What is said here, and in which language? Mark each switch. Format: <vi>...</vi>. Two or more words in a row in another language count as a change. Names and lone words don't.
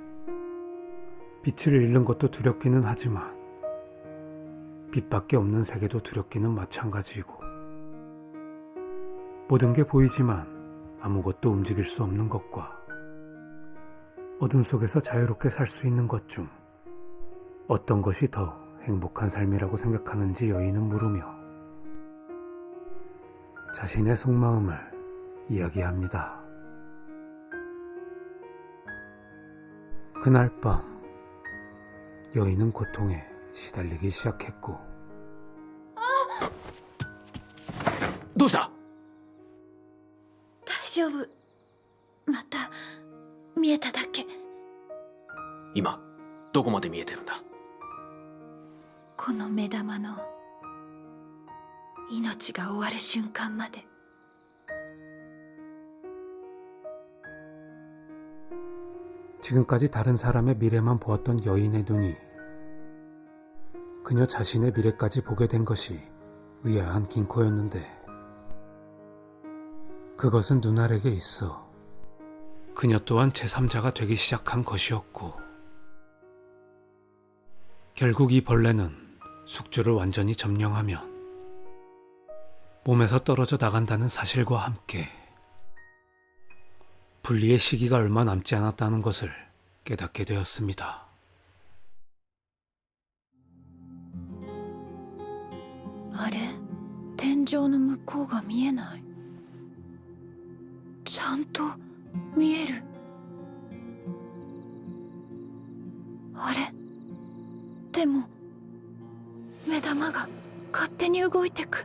<ko>빛을 잃는 것도 두렵기는 하지만 빛밖에 없는 세계도 두렵기는 마찬가지이고 모든 게 보이지만 아무것도 움직일 수 없는 것과 어둠 속에서 자유롭게 살 수 있는 것 중 어떤 것이 더 행복한 삶이라고 생각하는지 여인은 물으며 자신의 속마음을 이야기합니다. 그날 밤 여인은 고통에 시달리기 시작했고</ko> <ja>どうした？大丈夫。また見えただけ。今どこまで見えてるんだ？この目玉の命が終わる瞬間まで。</ja> <ko>지금까지 다른 사람의 미래만 보았던 여인의 눈이 그녀 자신의 미래까지 보게 된 것이 의아한 긴코였는데 그것은 눈알에게 있어 그녀 또한 제3자가 되기 시작한 것이었고 결국 이 벌레는 숙주를 완전히 점령하면 몸에서 떨어져 나간다는 사실과 함께 분리의 시기가 얼마 남지 않았다는 것을 깨닫게 되었습니다.</ko> <ja>あれ、天井の向こうが見えない。ちゃんと見える。あれ、でも目玉が勝手に動いてく。</ja>